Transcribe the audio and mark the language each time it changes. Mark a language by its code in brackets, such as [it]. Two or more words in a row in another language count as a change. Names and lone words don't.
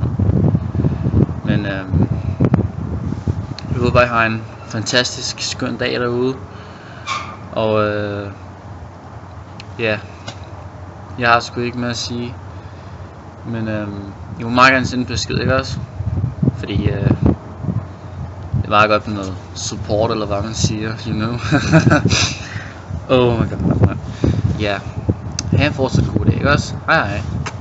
[da] Men jeg håber bare I har en fantastisk skøn dag derude. Og ja, jeg har sgu ikke mere at sige. Men I må meget gerne sende en besked, ikke også? Fordi det er meget godt med noget support, eller hvad man siger, [en] you know. Oh my god, man. [da] Ja, have en fortsat god dag, ikke også? Hej hej.